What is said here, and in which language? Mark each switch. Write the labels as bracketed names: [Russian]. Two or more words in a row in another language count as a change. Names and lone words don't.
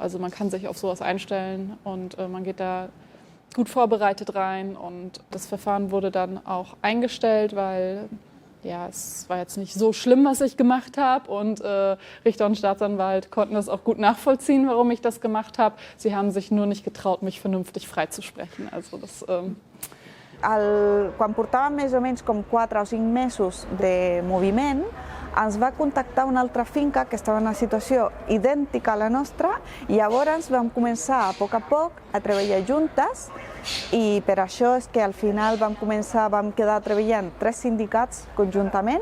[German] Also man kann sich auf sowas einstellen und man geht da gut vorbereitet rein und das Verfahren wurde dann auch eingestellt, weil es war jetzt nicht so schlimm, was ich gemacht habe und Richter und Staatsanwalt konnten das auch gut nachvollziehen, warum ich das gemacht habe. Sie haben sich nur nicht getraut, mich vernünftig freizusprechen. Also das, [Catalan] Quan portàvem més o menys com 4 o 5 mesos de moviment, ens va contactar una altra finca que estava en una situació idèntica a la nostra i llavors vam començar a poc a treballar juntes i per això és que al final vam quedar treballant 3 sindicats conjuntament.